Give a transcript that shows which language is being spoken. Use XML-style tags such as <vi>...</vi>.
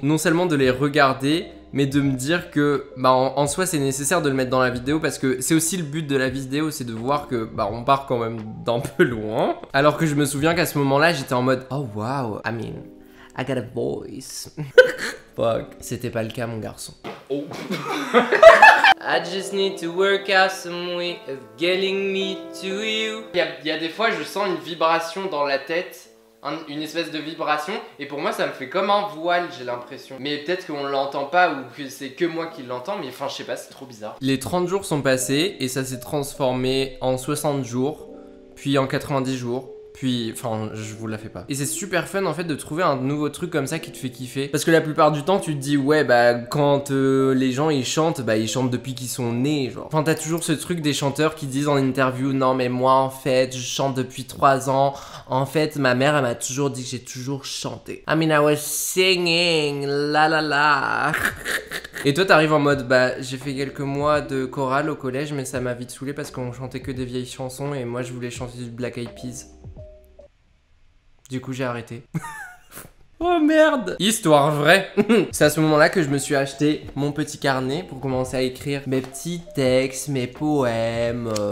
<fr>Non seulement de les regarder, mais de me dire que en soi c'est nécessaire de le mettre dans la vidéo parce que c'est aussi le but de la vidéo, c'est de voir que on part quand même d'un peu loin. Alors que je me souviens qu'à ce moment-là j'étais en mode oh wow,</fr> <en>I mean, I got a voice. Fuck.</en> <fr>C'était pas le cas mon garçon. Oh.</fr> <en>I just need to work out some way of getting me to you.</en> <fr>Il y a des fois je sens une vibration dans la tête. Une espèce de vibration, et pour moi ça me fait comme un voile, j'ai l'impression. Mais peut-être qu'on l'entend pas ou que c'est que moi qui l'entends, mais enfin je sais pas, c'est trop bizarre. Les 30 jours sont passés et ça s'est transformé en 60 jours, puis en 90 jours. Puis, enfin, je vous la fais pas. Et c'est super fun en fait de trouver un nouveau truc comme ça qui te fait kiffer. Parce que la plupart du temps, tu te dis, ouais, quand les gens ils chantent depuis qu'ils sont nés, genre. Enfin, t'as toujours ce truc des chanteurs qui disent en interview, non, mais moi en fait, je chante depuis 3 ans. En fait, ma mère, elle m'a toujours dit que j'ai toujours chanté.</fr> <en>I mean, I was singing, la la la.</en> <fr>Et toi, t'arrives en mode, j'ai fait quelques mois de chorale au collège, mais ça m'a vite saoulé parce qu'on chantait que des vieilles chansons et moi, je voulais chanter du Black Eyed Peas. Du coup, j'ai arrêté. Oh merde! Histoire vraie. C'est à ce moment-là que je me suis acheté mon petit carnet pour commencer à écrire mes petits textes, mes poèmes.</fr>